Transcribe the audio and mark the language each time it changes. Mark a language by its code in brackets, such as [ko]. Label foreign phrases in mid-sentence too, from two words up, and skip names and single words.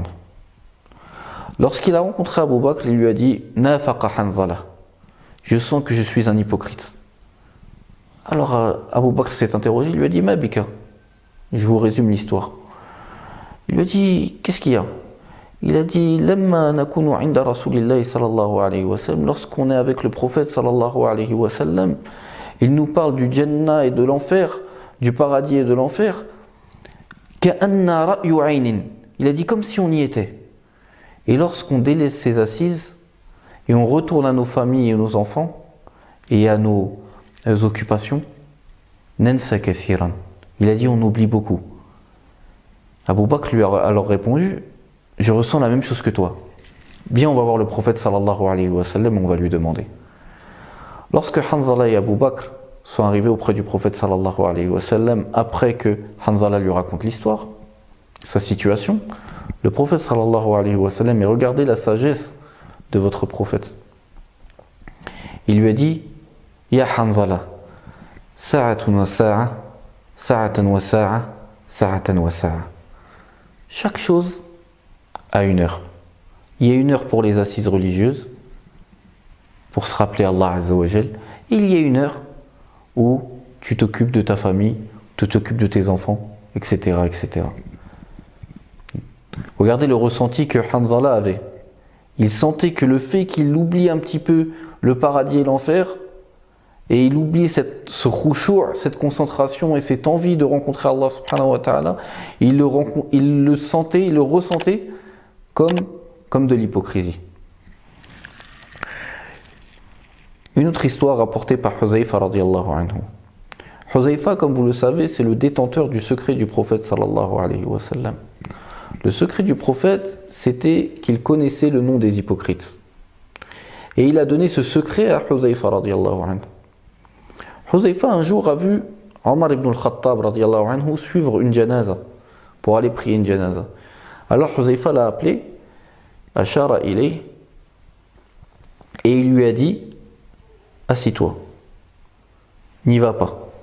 [fr] Lorsqu'il a rencontré Abu Bakr, il lui a dit « [ar] نافق حنظلة [fr] » je sens que je suis un hypocrite. Alors Abu Bakr s'est interrogé, il lui a dit « [ar] ما بك [fr] » je vous résume l'histoire. Il lui a dit « Qu'est-ce qu'il y a ?» Il a dit [ar] لما نكون عند رسول الله صلى الله عليه وسلم, [fr] lorsqu'on est avec le prophète [ar] صلى الله عليه وسلم, [fr] il nous parle du Jannah et de l'enfer, du paradis et de l'enfer. [ar] كأن رأي عين. [fr] Il a dit comme si on y était. Et lorsqu'on délaisse ces assises et on retourne à nos familles et nos enfants et à nos occupations, [ar] ننسى كثيرا. [fr] Il a dit on oublie beaucoup. Abu Bakr lui a alors répondu je ressens la même chose que toi. Viens, on va voir le prophète [ar] صلى الله عليه وسلم, [fr] on va lui demander. Lorsque Hanzala et Abu Bakr sont arrivés auprès du prophète [ar] صلى الله عليه وسلم, [fr] après que Hanzala lui raconte l'histoire, sa situation, le prophète [ar] صلى الله عليه وسلم, [fr] et regardez la sagesse de votre prophète. Il lui a dit, [ar] يا حنظلة ساعة وساعة ساعة وساعة ساعة وساعة. [fr] Chaque chose à une heure. Il y a une heure pour les assises religieuses, pour se rappeler Allah [ar] عز وجل. [fr] Il y a une heure où tu t'occupes de ta famille, tu t'occupes de tes enfants, etc., etc. Regardez le ressenti que Hanzala avait. Il sentait que le fait qu'il oublie un petit peu le paradis et l'enfer, et il oublie ce khushu', cette concentration et cette envie de rencontrer Allah [ar] سبحانه وتعالى, [fr] il le sentait, il le ressentait comme de l'hypocrisie. Une autre histoire rapportée par Huzaifa [ar] رضي الله عنه. [fr] Huzaifa, comme vous le savez, c'est le détenteur du secret du prophète [ar] صلى الله عليه وسلم. [fr] Le secret du prophète, c'était qu'il connaissait le nom des hypocrites. Et il a donné ce secret à Huzaifa [ar] رضي الله عنه. [fr] Huzaifa un jour a vu Omar ibn al-Khattab [ar] رضي الله عنه [fr] suivre une janaza pour aller prier une janaza. Alors Huzaifa l'a appelé, [ar] أشار إليه, [fr] et il lui a dit: assis-toi, n'y va pas.